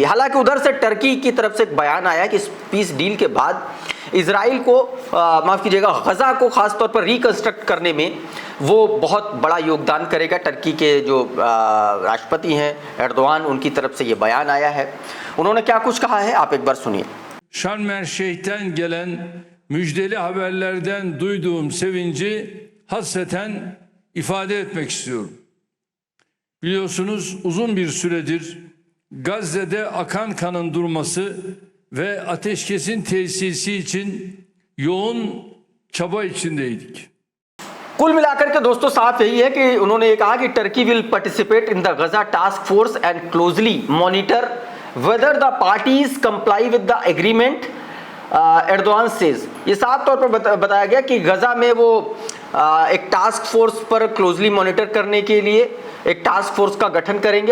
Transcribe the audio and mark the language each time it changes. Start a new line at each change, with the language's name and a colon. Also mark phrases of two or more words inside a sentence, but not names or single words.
Hindi: हालांकि उधर से टर्की की तरफ से एक बयान आया कि इस
English: peace deal
Hindi: के बाद इजराइल को माफ़ कीजिएगा गजा को ख़ासतौर पर रिकंस्ट्रक्ट करने में वो बहुत बड़ा योगदान करेगा। टर्की के जो राष्ट्रपति हैं एर्दोआन, उनकी तरफ से ये बयान आया है। उन्होंने क्या कुछ कहा है आप एक बार सुनिए।
Turkish: Şarm El Şeyh'ten gelen müjdeli haberlerden duyduğum sevinci hasreten ifade etmek istiyorum. Biliyorsunuz uzun bir süredir Gazze'de akan kanın durması ve ateşkesin tesisi için yoğun çaba içindeydik.
Hindi: कुल मिलाकर के दोस्तों साफ यही है कि उन्होंने ये कहा कि
English: Turkey will participate in the Gaza task force and closely monitor whether the parties comply with the agreement, Erdoğan says.
Hindi: ये साफ तौर पर बताया गया कि गजा में वो एक
English: task force
Hindi: पर
English: closely monitor
Hindi: करने के लिए एक
English: task force
Hindi: का गठन करेंगे।